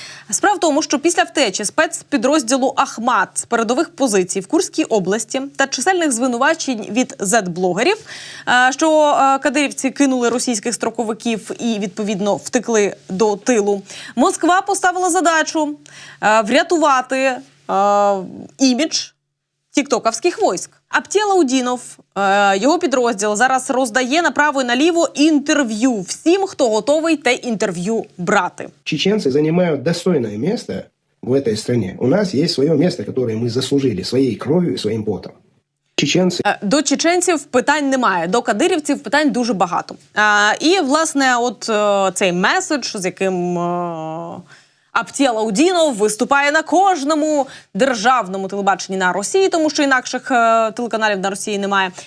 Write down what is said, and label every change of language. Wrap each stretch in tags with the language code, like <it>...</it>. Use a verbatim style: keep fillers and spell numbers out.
<uk>Справа в тому, що після втечі спецпідрозділу «Ахмат» з передових позицій в Курській області та чисельних звинувачень від зет-блогерів, е, що е, кадирівці кинули російських строковиків і, відповідно, втекли до тилу, Москва поставила задачу е, врятувати е, імідж тіктоковських військ. Аптєла Удінов, е, його підрозділ, зараз роздає направо і наліво інтерв'ю всім, хто готовий те інтерв'ю брати.</uk> <ru>Чеченцы занимают достойное место в этой стране. У нас есть свое место, которое мы заслужили своей кровью и своим потом. Чеченцы...</ru> <uk>Е, До чеченців питань немає, до кадирівців питань дуже багато. Е, І, власне, от е, цей меседж, з яким е, Аптєла Удінов виступає на кожному державному телебаченні на Росії, тому що інакших е, телеканалів на Росії немає.</uk>